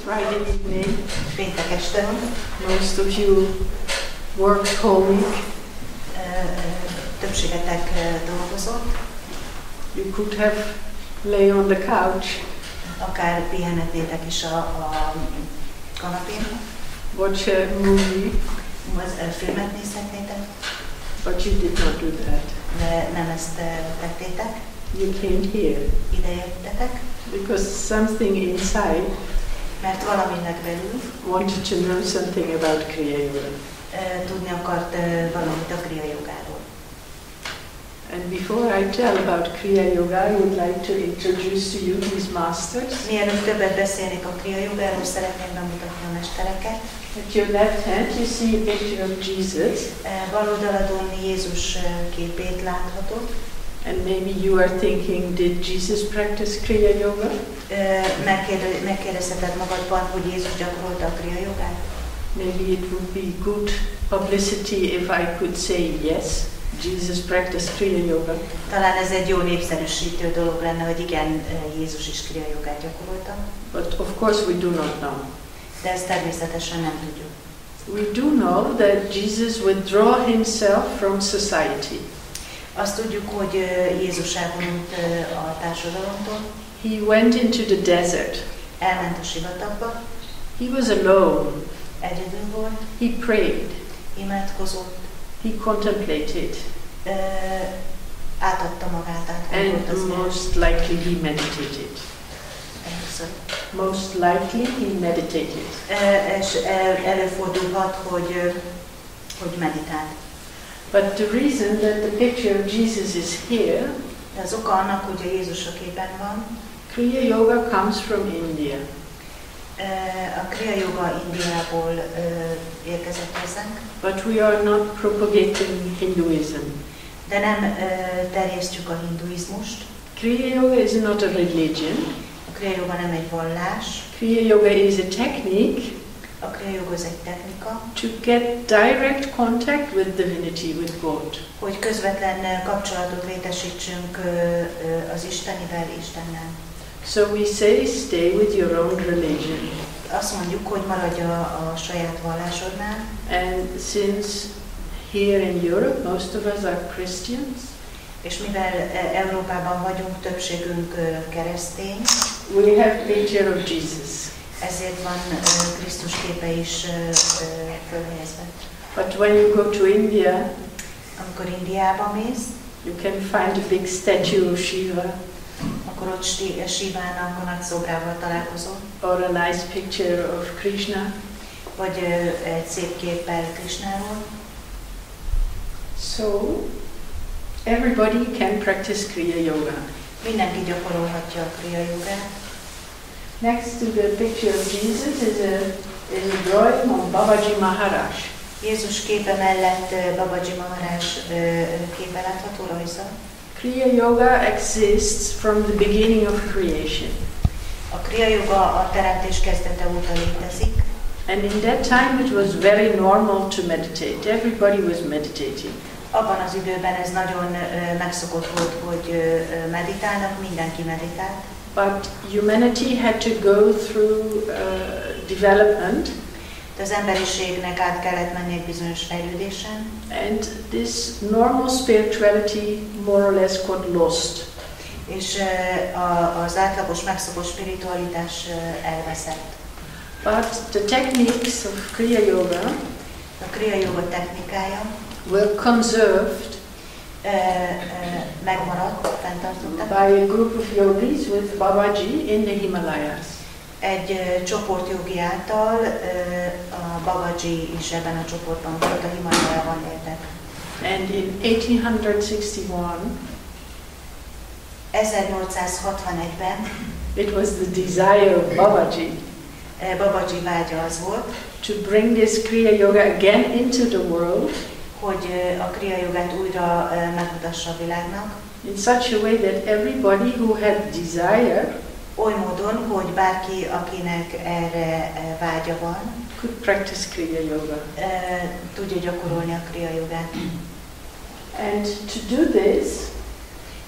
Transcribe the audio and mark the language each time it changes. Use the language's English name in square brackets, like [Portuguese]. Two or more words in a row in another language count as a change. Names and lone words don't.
[English] Friday evening. [Hungarian] Péntek este van. [English] Most of you worked whole week. [Hungarian] Többségetek dolgozott. [English] You could have lay on the couch. [Hungarian] Akár pihenhetnétek is a kanapén. [English] Watch a movie. [Hungarian] Filmet nézhetnétek. [English] But you did not do that. [Hungarian] De nem ezt tettétek. [English] You came here. [Hungarian] Ide jöttetek. [English] Because something inside [Hungarian] mert valaminek belül [English] wanted to know something about Kriya Jóga. [Hungarian] Tudni akart valamit a Kriya Jógáról. [English] And before I tell about Kriya Jóga, I would like to introduce to you these masters. [Hungarian] Mielőtt többet beszélnék a Kriya Jógáról, szeretném bemutatni a mestereket. [English] At your left hand you see a picture of Jesus. [Hungarian] Bal oldaladon Jézus képét láthatod. [English] And maybe you are thinking, did Jesus practice Kriya Jóga? [Hungarian] Megkérdezheted magadban, hogy Jézus gyakorolta a Kriya Jógát? [English] Maybe it would be good publicity if I could say yes, Jesus practiced Kriya Jóga. [Hungarian] Talán ez egy jó népszerűsítő dolog lenne, hogy igen, Jézus is Kriya Jógát gyakorolta. [English] But of course we do not know. [Hungarian] De ezt természetesen nem tudjuk. [English] We do know that Jesus withdrew himself from society. [Hungarian] Azt tudjuk, hogy Jézus elvonult a társadalomtól. [English] He went into the desert. [Hungarian] Elment a sivatagba. [English] He was alone. [Hungarian] Egyedül volt. [English] He prayed. [Hungarian] Imádkozott. [English] He contemplated. [Hungarian] Átadta magát, [English] and most likely he meditated. Most likely he meditated. [Hungarian] És előfordulhat, hogy meditált. [English] But the reason that the picture of Jesus is here, [Hungarian] de az oka annak, hogy a Jézus a képen van, [English] Kriya Jóga comes from India. [Hungarian] A Kriya Jóga Indiából érkezett hozzánk. [English] But we are not propagating Hinduism. [Hungarian] De nem terjesztjük a hinduizmust. [English] Kriya Jóga is not a religion. [Hungarian] A Kriya Jóga nem egy vallás. [English] Kriya Jóga is a technique. [Hungarian] A Kriya Jóga az egy technika. [English] To get direct contact with divinity, with God. [Hungarian] Hogy közvetlen kapcsolatot létesítsünk az Istenivel, Istennel. [English] So we say, stay with your own religion. [Hungarian] Azt mondjuk, hogy maradj a saját vallásodnál. [English] And since here in Europe most of us are Christians, [Hungarian] és mivel Európában vagyunk, többségünk keresztény, [English] we have picture of Jesus. [Hungarian] Ezért van Krisztus képe is fölhelyezve. [English] But when you go to India, [Hungarian] amikor Indiába mész, [English] you can find a big statue of Shiva. [Hungarian] Akkor ott Shivának a nagy szobrával találkozol. [English] Or a nice picture of Krishna. [Hungarian] Vagy egy szép képpel Krishnáról. [English] So, everybody can practice Kriya Jóga. [Hungarian] Mindenki gyakorolhatja a Kriya Jógát. [English] Next to the picture of Jesus is a drawing of Babaji Maharaj. [Hungarian] Jézus képe mellett Babaji Maharaj képe látható rajza. [English] Kriya Jóga exists from the beginning of creation. [Hungarian] A Kriya Jóga a teremtés kezdete óta létezik. [English] And in that time it was very normal to meditate. Everybody was meditating. [Hungarian] Abban az időben ez nagyon megszokott volt, hogy meditálnak, mindenki meditált. [English] But humanity had to go through development. [Hungarian] De az emberiségnek át kellett menni egy bizonyos fejlődésen. [English] And this normal spirituality more or less got lost. [Hungarian] És az átlagos megszokott spiritualitás elveszett. [English] But the techniques of Kriya Jóga, [Hungarian] a Kriya Jóga technikája, [English] were conserved [Hungarian] megmaradt, fenntartottak. [English] By a group of yogis with Babaji in the Himalayas. [Hungarian] Egy csoport jogi által, a Babaji is ebben a csoportban volt, a Himalayában éltek. [English] And in 1861, [Hungarian] 1861-ben [English] it was the desire of Babaji. [Hungarian] Babaji vágya az volt, [English] to bring this Kriya Jóga again into the world, [Hungarian] hogy a Kriya Jógát újra megmutassa a világnak. [English] In such a way that everybody who had desire, [Hungarian] oly módon, hogy bárki, akinek erre vágya van, [English] could practice Kriya Jóga. [Hungarian] Tudja gyakorolni a Kriya Jógát. [English] And to do this,